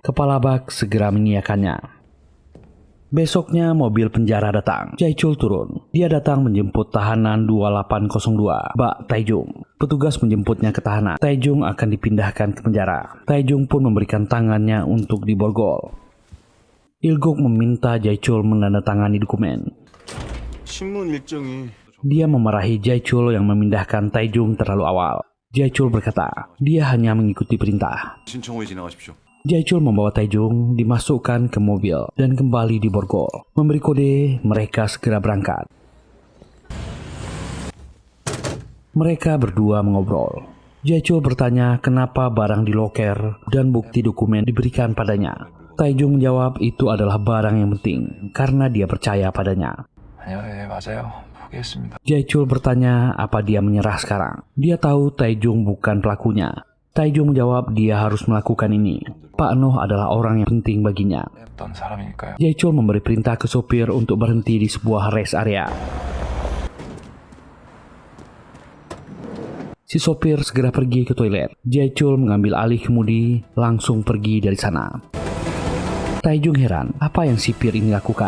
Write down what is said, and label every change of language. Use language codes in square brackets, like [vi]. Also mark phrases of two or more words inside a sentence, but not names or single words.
[id] Kepala Bak segera mengiyakannya. Besoknya mobil penjara datang. Jae-chul turun. Dia datang menjemput tahanan 2802, Bak Tae-jung. Petugas menjemputnya ke tahanan. Tae-jung akan dipindahkan ke penjara. Tae-jung pun memberikan tangannya untuk diborgol. Il-guk meminta Jae-chul menandatangani dokumen. [ko] 신문 일정이 [id] Dia memarahi Jae-chul yang memindahkan Tae-jung terlalu awal. Jae-chul berkata, dia hanya mengikuti perintah. [ko] 신청호에 지나가십시오. [id] Jae-chul membawa Tae-jung dimasukkan ke mobil dan kembali diborgol. Memberi kode, mereka segera berangkat. Mereka berdua mengobrol. Jae-chul bertanya kenapa barang di loker dan bukti dokumen diberikan padanya. Tae-jung menjawab itu adalah barang yang penting karena dia percaya padanya. [ko] 맞아요. 포기했습니다. [id] Jae-chul bertanya apa dia menyerah sekarang. Dia tahu Tae-jung bukan pelakunya. Tae-jung menjawab dia harus melakukan ini. Pak No adalah orang yang penting baginya. [ko] 어떤 사람이니까요. [id] Jae-chul memberi perintah ke sopir untuk berhenti di sebuah [en] rest area. [id] Si sopir segera pergi ke toilet. Jae-chul mengambil alih kemudi, langsung pergi dari sana. Tae-jung heran apa yang sipir ini lakukan.